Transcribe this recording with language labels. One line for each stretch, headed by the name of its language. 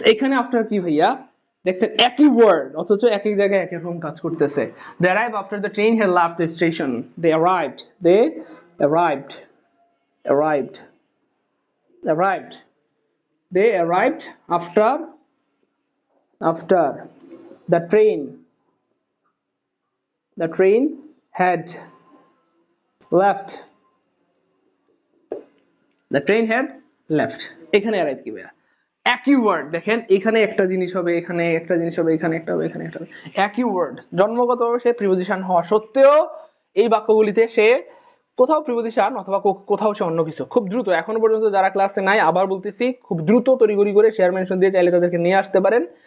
Bangla: এখানে after কি ভাইয়া, দেখছেন একই ওয়ার্ড অথচ এক এক জায়গায় এক এক রকম কাজ করতেছে।
English: they arrive after the train had left the station, they arrived, arrived arrived arrived they arrived after the train had left, the train had left।
Bangla: এখানে arrive কি ভাইয়া, একই ওয়ার্ড দেখেন, এখানে একটা জিনিস হবে, এখানে একটা জিনিস হবে, এখানে একটা হবে, এখানে একটা হবে, একই ওয়ার্ড। জন্মগতভাবে সে প্রিপোজিশন হওয়া সত্ত্বেও এই বাক্যগুলিতে সে কোথাও প্রিপোজিশন অথবা কোথাও সে অন্য কিছু। খুব দ্রুত, এখনো পর্যন্ত যারা ক্লাসে নাই আবার বলতেছি, খুব দ্রুত তড়িঘড়ি করে শেয়ার মেনশন দিয়ে চাইলে তাদেরকে নিয়ে আসতে পারেন।